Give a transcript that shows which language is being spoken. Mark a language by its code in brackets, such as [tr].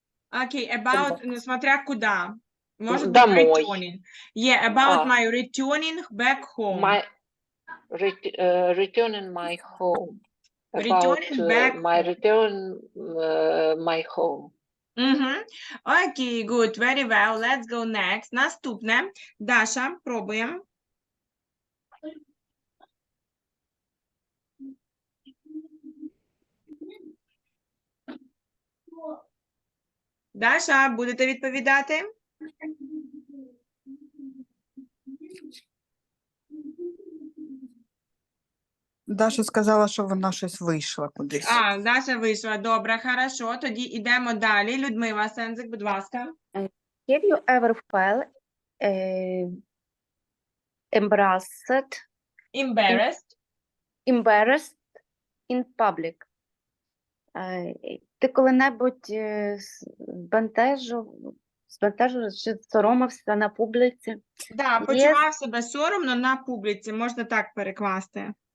[ru] Окей, about, ну, смотря куда. Может быть, Домой. [en] returning. Yeah, about my returning back home. My returning my home. Returning back my return my home. Окей, good, very well. Let's go next. [uk] Наступне. Даша, пробуємо. Даша, будете відповідати? Даша сказала, що вона щось вийшла кудись. Даша вийшла. Добре, хорошо. Тоді йдемо далі. Людмила Сензик, будь ласка. [en] Have you ever felt embarrassed in public? [uk] Ти коли-небудь збентежив чи соромився на публіці? Да, почував себе соромно на публіці, можна так перекласти.